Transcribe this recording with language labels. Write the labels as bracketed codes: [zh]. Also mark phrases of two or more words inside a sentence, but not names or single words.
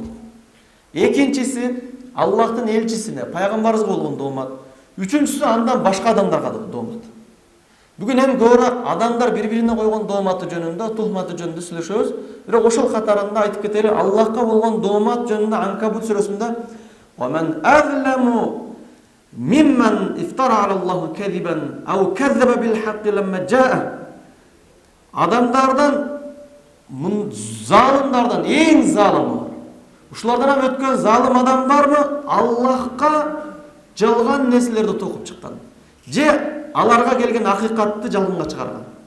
[ky] Экинчиси Аллахтын элчисине, пайгамбарыбызга болгон доомат. Үчүнчүсү андан башка адамдарга доомат. Бүгүн эми көбүрөөк адамдар бири-бирине койгон дооматы жөнүндө, тухматы жөнүндө сүйлөшөбүз. Бирок ошол катарында айтып кетели, Аллахка болгон доомат жөнүндө Анкабут сүрөсүндө [ar] وَمَنْ أَظْلَمُ مِمَّنْ اِفْتَرَى عَلَى اللَّهِ كَذِبًا أَوْ كَذَّبَ بِالْحَقِّ لَمَّا جَاءَهُ. [ky] Адамдардан, залымдардан эң залымы бар. Ушулардан өткөн залым адам бармы? Аллахка жалган нерселерди токуп чыккан. Же аларга келген акыйкатты жалганга чыгарган.